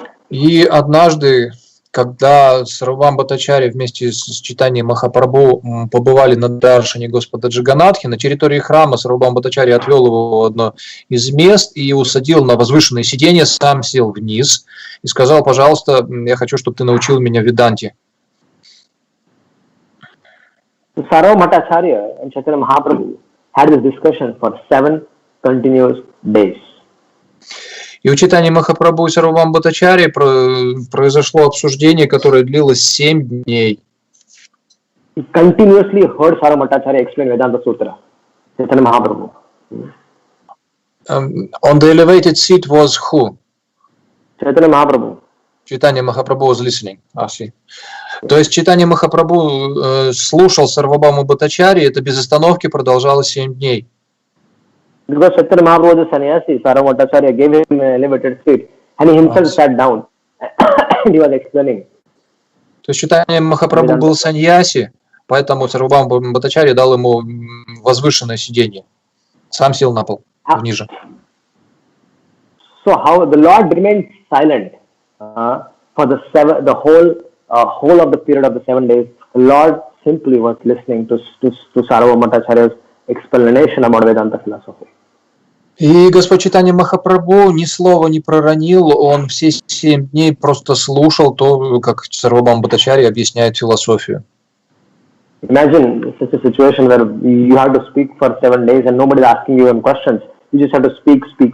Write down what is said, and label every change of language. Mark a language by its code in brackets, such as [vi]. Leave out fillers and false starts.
[ru] И однажды, когда Сарвабхаума Бхаттачарья вместе с Чайтаньей Махапрабху побывали на даршане Господа Джаганатхи, на территории храма Сарвабхаума Бхаттачарья отвел его в одно из мест и усадил на возвышенное сиденье, сам сел вниз и сказал: пожалуйста, я хочу, чтобы ты научил меня Веданте. [en] Sarvabhauma Bhattacharya and Chaitanya Mahaprabhu had this discussion for 7 continuous days. [ru] И у Чайтаньи Махапрабху и Сарвабхаума Бхаттачарьи произошло обсуждение, которое длилось 7 дней. [en] He continuously heard Sarvabhauma Bhattacharya explain Vedanta Sutra. Chaitanya Mahaprabhu. On the elevated seat was who? Chaitanya Mahaprabhu. [ru] Чайтанья Махапрабху [en] was listening. [ru] То есть Чайтанья Махапрабху слушал Сарвабхауму Бхаттачарьи, это без остановки продолжалось 7 дней. [en] Because Chaitanya Mahaprabhu was a sannyasi, Sarvabhauma Bhattacharya gave him an elevated seat, and he himself sat down, and he was explaining. [ru] То есть Чайтанья Махапрабху был саньяси, поэтому Сарвабхаума Бхаттачарья дал ему возвышенное сиденье. Сам сел на пол, ниже. [en] So how the Lord remained silent for the whole of the period of the 7 days. The Lord simply was listening to Sarvabhauma Bhattacharya's explanation about Vedanta philosophy. [ru] И Господь Чайтанья Махапрабху ни слова не проронил, он все 7 дней просто слушал то, как Сарвабхаума Бхаттачарья объясняет философию. [en] Imagine such a situation where you have to speak for 7 days and nobody is asking you any questions. You just have to speak.